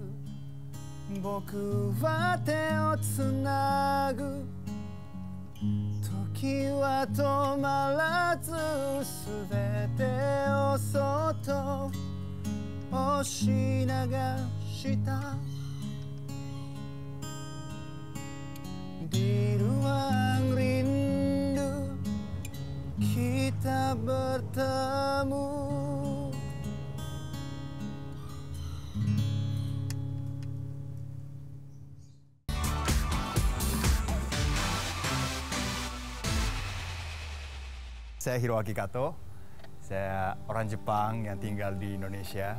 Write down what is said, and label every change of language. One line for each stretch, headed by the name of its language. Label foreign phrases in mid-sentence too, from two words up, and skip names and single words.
Japanese: 僕は手をつなぐ時は止まらず全てをそっと押し流した
Indonesian: Di ruang rindu kita bertemu Saya Hiroaki Kato, saya orang Jepang yang tinggal di Indonesia.